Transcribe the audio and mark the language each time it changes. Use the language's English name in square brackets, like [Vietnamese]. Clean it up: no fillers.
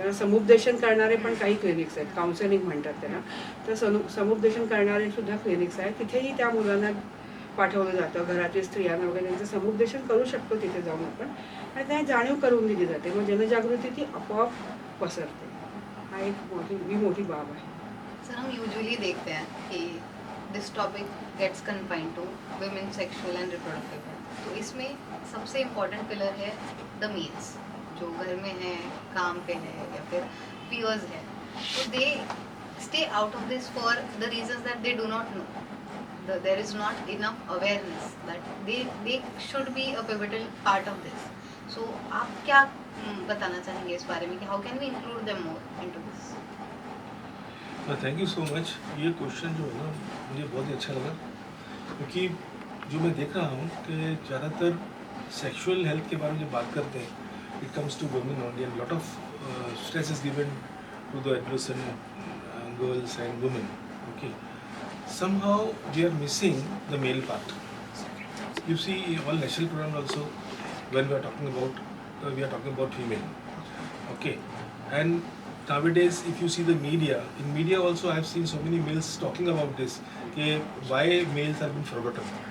[Marathi] त्यांना समुपदेशन करणारे पण काही क्लिनिक्स आहेत, काउन्सिलिंग म्हणतात त्यांना. तर समुपदेशन करणारे सुद्धा क्लिनिक्स आहेत, तिथेही त्या मुलांना पाठवलं जातं. घरातील स्त्रियांना वगैरे त्यांचं समुपदेशन करू शकतो तिथे जाऊन आपण, आणि त्यांना जाणीव करून दिली जाते. मग जनजागृती ती आपोआप पसरते. हा एक मोठी बाब आहे. [Hindi] सर, हम यूजुअली देखते हैं कि [English] This topic gets confined to women sexual and reproductive health. [Hindi] तो इसमें सबसे इम्पोर्टेंट पिलर है द मेल्स, जो घर में है, काम पे है, या फिर पियर्स है. [English] तो they stay out of this for the reasons that they do not know. There is not enough awareness that they should be a pivotal part of this. So [Hindi] आप क्या बताना चाहेंगे इस बारे में कि [English] how can we include them more into this? Thank you so much. [Hindi] ये question जो है ना मुझे बहुत ही अच्छा लगा, क्योंकि जो मैं देख रहा हूँ कि ज़्यादातर सेक्सुअल हेल्थ के बारे में जब बात करते हैं, [English] It comes to women only, and lot of stress is given to the adolescent girls and women. Okay, somehow we are missing the male part. You see, all national programs also, when we are talking about female. Okay, and nowadays if you see the media, in media also I have seen so many males talking about this, why males have been forgotten.